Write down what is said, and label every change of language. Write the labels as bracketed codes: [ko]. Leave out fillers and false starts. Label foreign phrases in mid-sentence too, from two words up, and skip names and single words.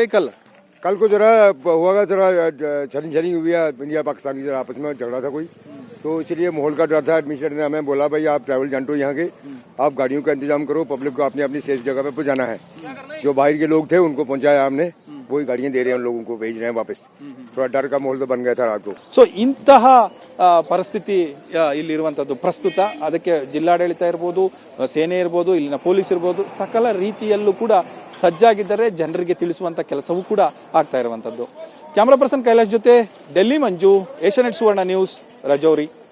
[hi] कल को जरा हुआ, जरा छनी हुई है, इंडिया पाकिस्तान की जरा आपस में झगड़ा था कोई, तो इसलिए माहौल का डर था. एडमिनिस्ट्रेटर ने हमें बोला भाई आप [en] travel agent [hi] हो यहाँ के, आप गाड़ियों का इंतजाम करो, पब्लिक को अपनी अपनी सेफ जगह पे पहुँचाना है. जो बाहर के लोग थे उनको पहुँचाया हमने वही गाड़ियां दे रहे हैं उन लोगों को, भेज रहे हैं वापस। थोड़ा डर का माहौल तो बन गया था रात को। [kn] ಸೊ ಇಂತಹ ಪರಿಸ್ಥಿತಿ ಇಲ್ಲಿರುವಂಥದ್ದು ಪ್ರಸ್ತುತ. ಅದಕ್ಕೆ ಜಿಲ್ಲಾಡಳಿತ ಇರ್ಬೋದು, ಸೇನೆ ಇರ್ಬೋದು, ಇಲ್ಲಿನ ಪೊಲೀಸ್ ಇರ್ಬೋದು, ಸಕಲ ರೀತಿಯಲ್ಲೂ ಕೂಡ ಸಜ್ಜಾಗಿದ್ದರೆ ಜನರಿಗೆ ತಿಳಿಸುವಂತ ಕೆಲಸವೂ ಕೂಡ ಆಗ್ತಾ ಇರುವಂತದ್ದು. [en] camera person [kn] ಕೈಲಾಶ್ ಜೊತೆ ಡೆಲ್ಲಿ ಮಂಜು, ಏಷ್ಯಾನೆಟ್ ಸುವರ್ಣ ನ್ಯೂಸ್, ರಜೌರಿ.